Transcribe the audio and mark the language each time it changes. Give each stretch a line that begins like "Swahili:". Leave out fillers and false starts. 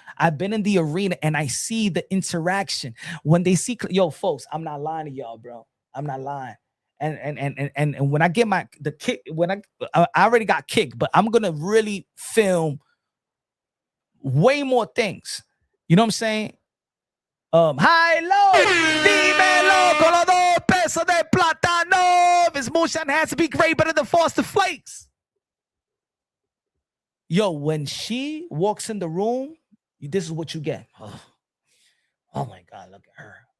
English: I've been in the arena and I see the interaction when they see, yo, folks, I'm not lying to y'all, bro. I'm not lying. And when I get the kick, when I already got kicked, but I'm gonna really film way more things. You know what I'm saying?
Spanish: High low, dímelo con los 2 pesos de plátano.
English: If it's moonshine, it has to be great, better than Frosted Flakes. Yo, when she walks in the room, this is what you get. Oh my God, look at her.